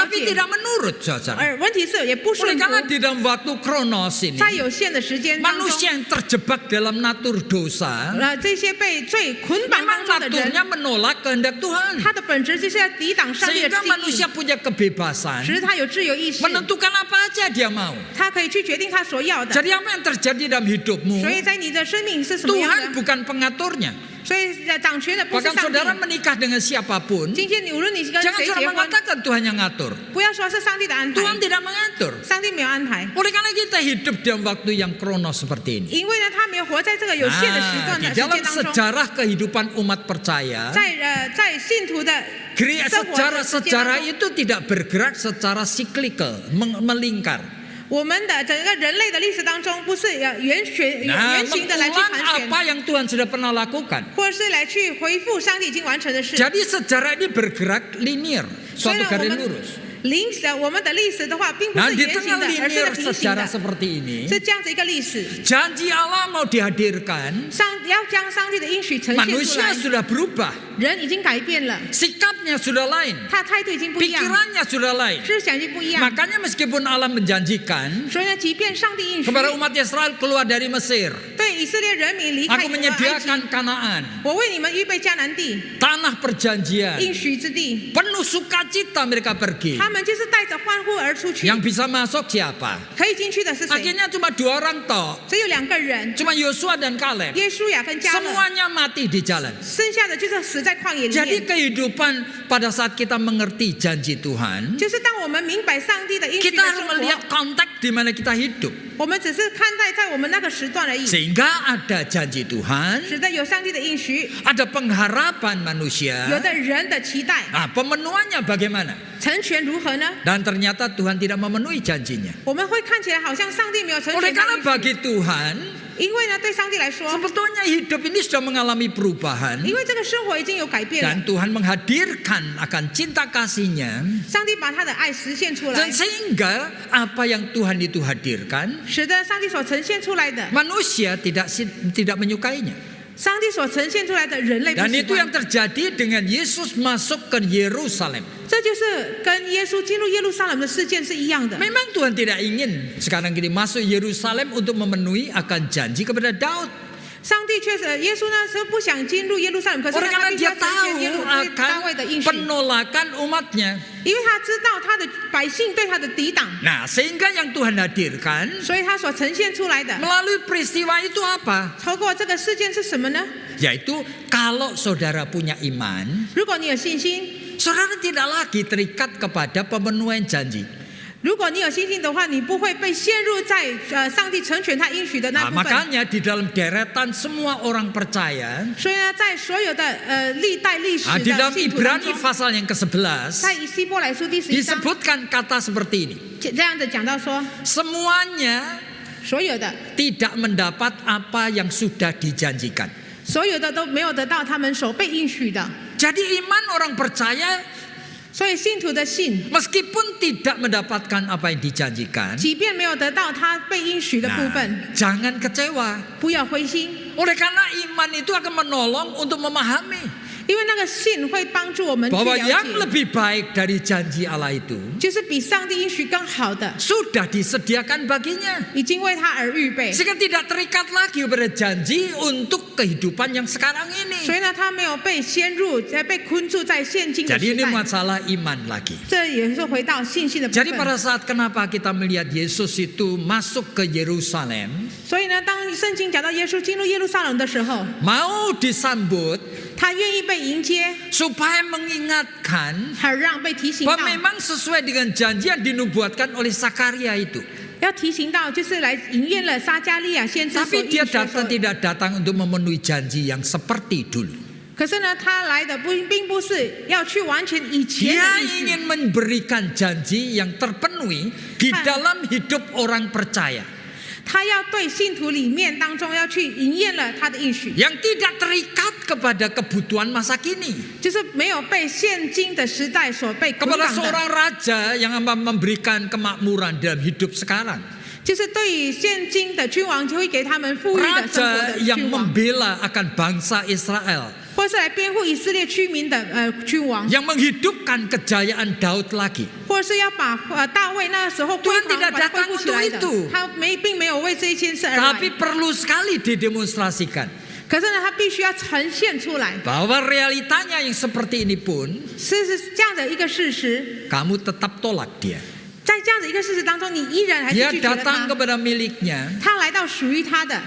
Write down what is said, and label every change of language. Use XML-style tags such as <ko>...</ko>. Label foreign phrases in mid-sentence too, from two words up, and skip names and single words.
<id>tetapi</id> <zh>解，</zh> <id>tidak menurut, saudara.</id> <zh>而问题是也不</zh> <id>Oleh</id> <zh>顺</zh> <id>karena</id> <zh>服。</zh> <id>di dalam waktu kronos ini,</id> <zh>在有限的时间当中，</zh> <id>manusia yang terjebak dalam natur dosa,</id> <zh>这些被罪捆绑</zh> <id>memang</id> <zh>当中的人，</zh> <id>naturnya menolak kehendak Tuhan.</id> <zh>他的本质就是要抵挡上帝的</zh> <id>Sehingga</id> <zh>心意，</zh> <id>manusia punya kebebasan</id> <zh>使他有自由意识，</zh> <id>menentukan apa aja dia mau.</id> <zh>他可以去决定他所要的。</zh> <id>Jadi apa yang terjadi dalam hidupmu,</id> <zh>所以在你的生命是什么样</zh> <id>Tuhan</id> <zh>的？</zh> <id>bukan pengaturnya.</id> <zh>所以掌权的不是</zh> <id>Bahkan</id> <zh>上</zh> <id>saudara</id> <zh>帝。</zh> <id>menikah dengan siapapun,</id> <zh>今天无论你是跟</zh> <id>jangan</id> <zh>谁</zh> <id>saudara</id> <zh>结婚，</zh> <id>mengatakan Tuhan yang ngatur.</id> <zh>不要说是上帝的安排，</zh> <id>Tuhan tidak mengatur.</id> <zh>上帝没有安排，</zh> <id>Oleh karena kita hidup dalam waktu yang kronos seperti ini.</id> <zh>因为呢，他没有活在这个有限的时段</zh> <id>Di</id> <zh>的时</zh> <id>dalam</id> <zh>间当中，</zh> <id>sejarah kehidupan umat percaya,</id> <zh>在信徒的生活的时间当</zh> <id>sejarah</id> <zh>中，</zh> <id>itu tidak bergerak secara cyclical, melingkar.</id> <zh>我们的整个人类的历史当中，不是圆形的来去</zh> <id>mengulang</id> <zh>盘旋，</zh> <id>apa yang Tuhan sudah pernah lakukan.</id> <zh>或者是来去回复上帝已经完成的事。</zh> <id>Jadi sejarah ini bergerak linear,</id> <zh>所以</zh> <id>suatu</id> <zh>呢，</zh> <id>garis lurus.</id> <zh>我们的历史的话，并不</zh> <id>Nah</id> <zh>是</zh> <id>di</id> <zh>圆形</zh> <id>tengah</id> <zh>的，而是</zh> <id>linear</id> <zh>平行</zh> <id>sejarah</id> <zh>的，</zh> <id>seperti ini,</id> <zh>是这样子一个历史。</zh> <id>janji Allah mau dihadirkan,</id> <zh>要将上帝的应许呈现出</zh> <id>manusia</id> <zh>来，</zh> <id>sudah berubah,</id> <zh>人已经改变了，</zh> <id>sikapnya sudah lain,</id> <zh>他态度已经不一样，</zh> <id>pikirannya sudah lain.</id> <zh>思想已经不一样。</zh> <id>Makanya meskipun Allah menjanjikan</id> <zh>所以呢，即便上帝应许</zh> <id>kepada umat Israel keluar dari Mesir,</id> <zh>对对以色列人民离开</zh> <id>Aku</id> <zh>埃及，</zh> <id>menyediakan Kanaan,</id> <zh>我为你们预备迦南地，</zh> <id>tanah perjanjian.</id> <zh>应许之地。</zh> <id>Penuh sukacita mereka pergi.</id> <zh>他们就是带着欢呼而出去，</zh> <id>Yang bisa masuk siapa?</id> <zh>可以进去的是谁？</zh> <id>Akhirnya cuma 2 orang toh.</id> <zh>只有2个人，</zh> <id>Cuma Yosua dan Kaleb.</id> <zh>耶稣亚跟加勒，</zh> <id>Semuanya mati di jalan.</id> <zh>剩下的就是死在旷野里</zh> <id>Jadi</id> <zh>面。</zh> <id>kehidupan pada saat kita mengerti janji Tuhan,</id> <zh>就是当我们明白上帝的应许</zh> <id>kita</id> <zh>的</zh> <id>harus</id> <zh>生</zh> <id>melihat</id> <zh>活，</zh> <id>konteks di mana kita hidup.</id> <zh>我们只是看待在我们那个时段而已，</zh> <id>Sehingga ada janji Tuhan,</id> <zh>使得有上帝的应许，</zh> <id>ada pengharapan</id> <zh>有</zh> <id>manusia.</id> <zh>的人的期待，</zh> <id>Nah, pemenuhannya bagaimana?</id> <zh>成全如何呢？</zh> <id>Dan ternyata Tuhan tidak memenuhi janjinya.</id> <zh>我们会看起来好像上帝没有成</zh> <id>Oleh</id> <zh>全他</zh> <id>karena</id> <zh>的应</zh> <id>bagi</id> <zh>许，</zh> <id>Tuhan,</id> <zh>因为呢，对上帝来说，</zh> <id>sebetulnya hidup ini sudah mengalami perubahan.</id> <zh>因为这个生活已经有改变了，</zh> <id>Dan Tuhan menghadirkan akan cinta kasih-Nya.</id> <zh>上帝把他的爱实现出来</zh> <id>Dan，sehingga apa yang Tuhan itu hadirkan,</id> <zh>使得上帝所呈现出来的，</zh> <id>manusia tidak menyukainya.</id> <zh>上帝所呈现出来的人类不</zh> <id>Dan</id> <zh>喜</zh> <id>itu yang</id> <zh>欢。</zh> <id>terjadi dengan Yesus masuk ke Yerusalem.</id> <zh>这就是跟耶稣进入耶路撒冷的事件是一样的。</zh> <id>Memang Tuhan tidak ingin sekarang ini masuk Yerusalem untuk memenuhi akan janji kepada Daud.</id> <zh>上帝确实，耶稣呢是不想进入耶路撒冷，可是呢</zh> <id>Oleh</id> <zh>他</zh> <id>karena</id> <zh>必须要</zh> <id>dia</id> <zh>呈现</zh> <id>tahu</id> <zh>耶路对大卫的应</zh> <id>akan</id> <zh>许，</zh> <id>penolakan umatnya.</id> <zh>因为他知道他的百姓对他的抵挡，</zh> <id>Nah, sehingga yang Tuhan hadirkan</id> <zh>所以他所呈现出来的，</zh> <id>melalui peristiwa itu apa?</id> <zh>透过这个事件是什么呢？</zh> <id>Yaitu kalau saudara punya iman,</id> <zh>如果你有信心，</zh> <id>saudara tidak lagi terikat kepada pemenuhan janji.</id> <zh>如果你有信心的话，你不会被陷入在上帝成全他应许的</zh> <id>Nah,</id> <zh>那部分。</zh> <id>makanya di dalam deretan semua orang percaya,</id> <zh>所以呢，在所有的历代历史</zh> <id>di</id> <zh>的</zh> <id>dalam</id> <zh>信徒当</zh> <id>Ibrani</id> <zh>中，</zh> <id>pasal yang ke-11</id> <zh>在希伯来书第11章</zh> <id>disebutkan kata seperti ini.</id> <zh>这样子讲到说，</zh> <id>Semuanya</id> <zh>所有的</zh> <id>tidak mendapat apa yang sudah dijanjikan.</id> <zh>所有的都没有得到他们所被应许的。</zh> <id>Jadi iman orang percaya</id> <zh>所以信徒的信，</zh> <id>meskipun tidak mendapatkan apa yang dijanjikan,</id> <zh>即便没有得到他被应许的部</zh> <id>nah,</id> <zh>分，</zh> <id>jangan kecewa.</id> <zh>不要灰心，</zh> <id>Oleh karena iman itu akan menolong untuk memahami</id> <zh>因为那个信会帮助我们去</zh> <id>bahwa</id> <zh>了</zh> <id>yang</id> <zh>解，</zh> <id>lebih baik dari janji Allah itu</id> <zh>就是比上帝应许更好的，</zh> <id>sudah disediakan baginya.</id> <zh>已经为他而预备。</zh> <id>Sehingga tidak terikat lagi pada janji untuk kehidupan yang sekarang</id> <zh>所</zh> <id>ini.</id> <zh>以呢，他没有被陷入、被困住在现今的</zh> <id>Jadi</id> <zh>时</zh> <id>ini</id> <zh>代。</zh> <id>masalah iman lagi.</id> <zh>这也是回到信心的部</zh> <id>Jadi</id> <zh>分。</zh> <id>pada saat kenapa kita melihat Yesus itu masuk ke Yerusalem,</id> <zh>所以呢，当圣经讲到耶稣进入耶路撒冷的时候，</zh> <id>mau disambut</id> <zh>他愿意被迎接，</zh> <id>supaya mengingatkan</id> <zh>好让被提醒到</zh> <id>bahwa，memang sesuai dengan janji yang dinubuatkan oleh Zakaria itu.</id> <zh>要提醒到，就是来应验了撒迦利亚先知所</zh> <id>Tapi</id> <zh>应</zh> <id>dia</id> <zh>许的</zh> <id>datang</id> <zh>说。</zh> <id>tidak datang untuk memenuhi janji yang seperti dulu.</id> <zh>可是呢，他来的并不是要去完全以前</zh> <id>Dia</id> <zh>的应许，</zh> <id>ingin memberikan janji yang terpenuhi di dalam hidup orang percaya.</id> <zh>他要对信徒里面当中要去应验了他的应许，</zh> <id>Yang tidak terikat kepada kebutuhan masa kini.</id> <zh>就是没有被现今的时代所被捆</zh> <id>Kepada</id> <zh>绑的，</zh> <id>seorang raja yang memberikan kemakmuran dalam hidup sekarang.</id> <zh>就是对于现今的君王就会给他们富裕的生活</zh> <id>Raja</id> <zh>的</zh> <id>yang</id> <zh>君王，</zh> <id>membela akan bangsa Israel.</id> <zh>或是来辩护以色列居民的君王，</zh> <id>Yang menghidupkan kejayaan Daud lagi.</id> <zh>或是要把大卫那时候辉</zh> <id>Tuhan</id> <zh>煌</zh> <id>tidak</id> <zh>把它恢</zh> <id>datang</id> <zh>复起来的</zh> <id>untuk itu，</id> <zh>他并没有为这一件事而</zh> <id>Tapi</id> <zh>来，</zh> <id>perlu sekali didemonstrasikan.</id> <zh>可是呢，他必须要呈现出来，</zh> <id>Bahwa realitanya yang seperti ini pun</id> <zh>是这样的一个事实。</zh> <id>kamu tetap tolak dia.</id> <zh>在这样的一个事实当中，你依然还是</zh> <id>Dia</id> <zh>拒绝了</zh> <id>datang</id> <zh>他。</zh> <id>kepada miliknya.</id> <zh>他来到属于他的。</zh>